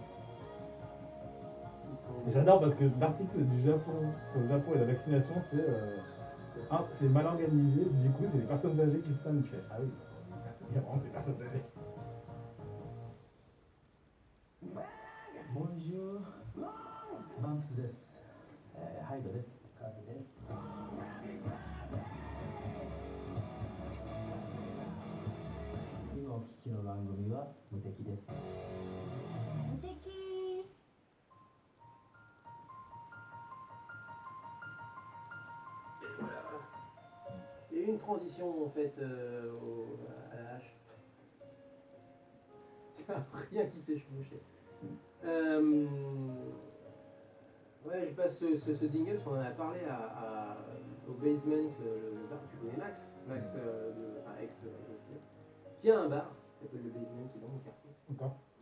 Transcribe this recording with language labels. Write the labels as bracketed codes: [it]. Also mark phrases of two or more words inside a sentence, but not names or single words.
[fr] J'adore parce que l'article du Japon sur le Japon et la vaccination c'est mal organisé. Du coup c'est les personnes âgées qui se plaignent. Je fais ah oui, il y a vraiment des personnes âgées. [ja] Bonjour, Banks です。ハイドです。カズです。今お聞きの番組は無敵です。無敵。 [fr] Il y a eu une transition en fait à la hache. Rien qui s'est chevauché. Ouais, je passe ce jingle parce qu'on en a parlé au basement, le bar, tu connais Max, ex, qui a un bar qui s'appelle le basement qui est dans mon quartier.